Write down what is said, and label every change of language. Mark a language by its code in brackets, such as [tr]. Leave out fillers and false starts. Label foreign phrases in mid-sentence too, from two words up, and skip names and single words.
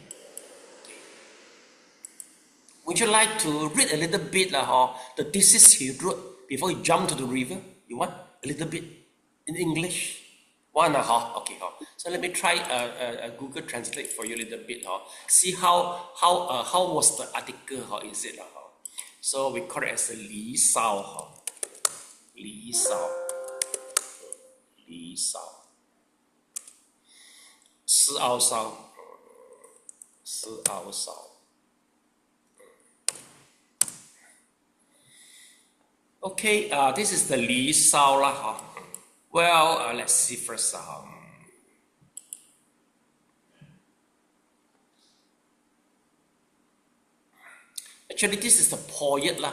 [en] Would you like to read a little bit the thesis he wrote before he jumped to the river? You want a little bit in English? One, okay. So let me try Google Translate for you a little bit. See how was the article? Is it? So we call it as a Li Sao. Li Sao. Li Sao. Si Ao Sao. Si Ao Sao. Okay, this is the Li Sao lah. Well, let's see first. Actually, this is the poet lah.